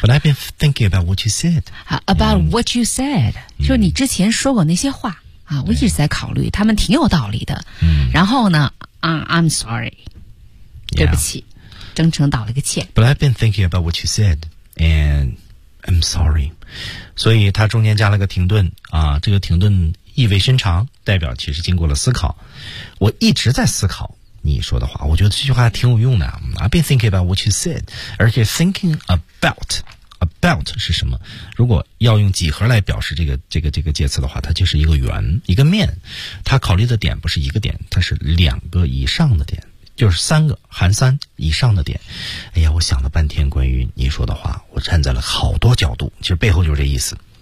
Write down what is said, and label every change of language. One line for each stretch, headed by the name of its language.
English: But I've been thinking about what you said about what you said
Chinese: 就你之前说过那些话啊，我一直在考虑他们挺有道理的。然后呢
English: I'm sorry
Chinese: 对不起，真诚道了个歉。
English: But I've been thinking about what you said and I'm sorry。
Chinese: 所以他中间加了个停顿啊，这个停顿意味深长，代表其实经过了思考。我一直在思考你说的话，我觉得这句话挺有用的。
English: I've been thinking about what you said，
Chinese: 而且
English: thinking about
Chinese: 是什么？如果要用几何来表示这个介词的话，它就是一个圆，一个面。它考虑的点不是一个点，它是两个以上的点，就是三个含三以上的点。哎呀，我想了半天关于你说的话，我站在了好多角度，其实背后就是这意思。